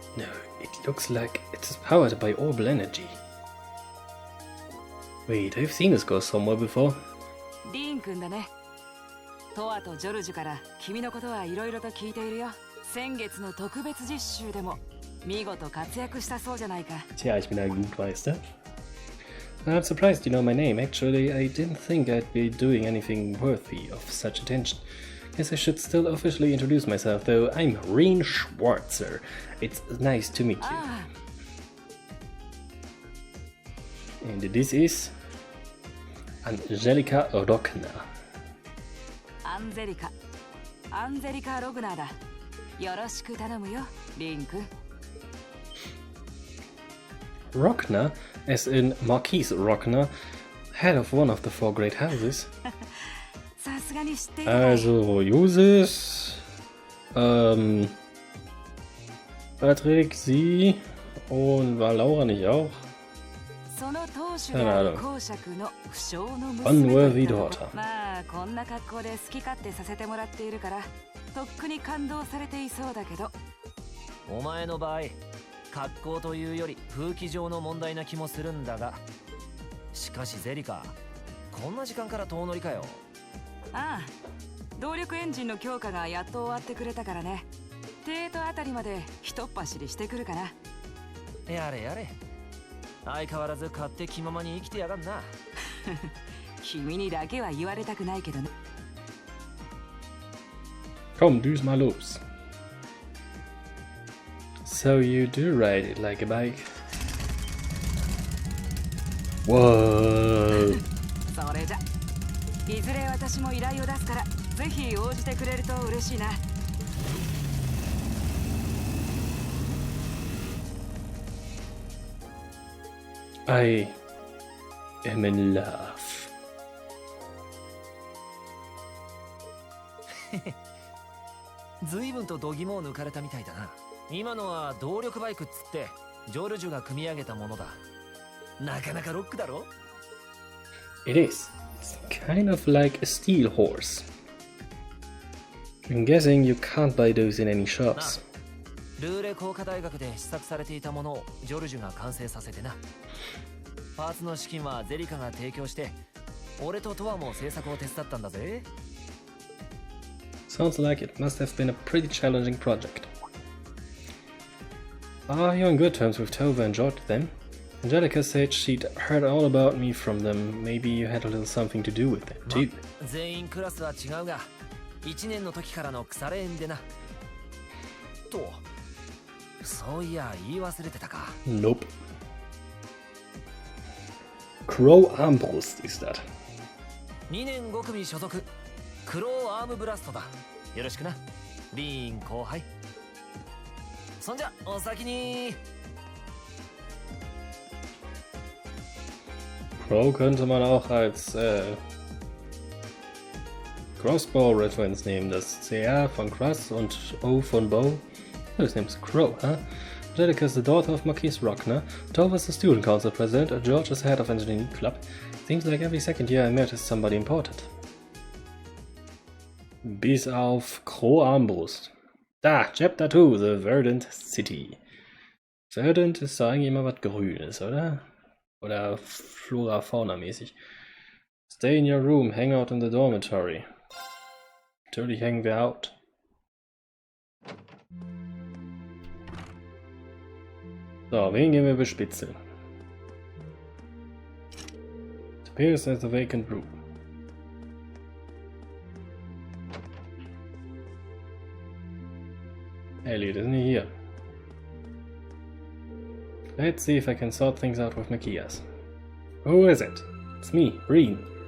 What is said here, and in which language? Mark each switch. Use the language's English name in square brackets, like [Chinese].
[English] No, it looks like it's powered by orbital energy. Wait, I've seen this go somewhere before. [Japanese] ディーン君だね。トアとジョルジュから君のことはいろいろと聞いているよ。先月の特別実習でも見事活躍したそうじゃないか。 [German] Tja, ich bin ein Gutmeister. [English] I'm surprised you know my name. Actually, I didn't think I'd be doing anything worthy of such attention. Guess I should still officially introduce myself, though. I'm Reen Schwarzer. It's nice to meet you. And this is Angelica Rogner. [Japanese] アンゼリカ・ログナーだ。よろしく頼むよ、リン君。 [English] Rogner, as in Marquise Rogner, head of one of the 4 great houses. [Japanese] さすがに知っている。 [German] Also Jusis, Patrick, sie und war Laura nicht auch? [Japanese] その当主である公爵の不詳の娘 [English] Unworthy daughter. [Japanese] まあこんな格好で好き勝手させてもらっているからとっくに感動されていそうだけど。お前の場合、格好というより風紀上の問題な気もするんだが、しかしゼリカ、こんな時間から遠乗りかよ。ああ、動力エンジンの強化がやっと終わってくれたからね。テートあたりまで一っ走りしてくるかな。やれやれ。相変わらず勝手気ままに生きてやがんな。君にだけは言われたくないけどね。 [German] Komm, düse mal los. [English] So you do ride it like a bike. Whoa. [Japanese] それじゃ、いずれ私も依頼を出すから、ぜひ応じてくれると嬉しいな。 [English] I am in love. [Japanese] 随分と度肝を抜かれたみたいだな。今のは動力バイクっつってジョルジュが組み上げたものだ。なかなかロックだろ。 [English] It is. It's kind of like a steel horse. I'm guessing you can't buy those in any shops. [Japanese] ルーレ工科大学で試作されていたものをジョルジュが完成させてな。パーツの資金はゼリカが提供して、俺とトアも製作を手伝ったんだぜ。 [English] Sounds like it must have been a pretty challenging project. Are you on good terms with Tova and George then? Angelica said she'd heard all about me from them. Maybe you had a little something to do with it too. [Japanese] 全員クラスは違うが、1年の時からの腐れ縁でな。と、そういや言い忘れてたか。 [English] Nope. Crow Armbrust is that. [Japanese] 2年5組所属、クローアームブラストだ。よろしくな、リーン後輩。そんじゃお先に。 [German] Crow könnte man auch als Crossbow-Reference nehmen. Das CR von Cross und O von Bow. [English] His name's Crow, huh? Angelica is the daughter of Marquis Rogner. Tova's the student council president. George is head of engineering club. Seems like every second year I met is somebody important. [German] Bis auf Crow Armbrust. Da, [English] Chapter 2, The Verdant City. [German] Verdant ist doch eigentlich immer was Grünes, oder? Oder Flora-Fauna-mäßig. [English] Stay in your room, hang out in the dormitory. [German] Natürlich hängen wir out. So, wen gehen wir bespitzeln? [English] It appears as a vacant room. Elliot isn't he here? Let's see if I can sort things out with Macias. Who is it? It's me, Reen.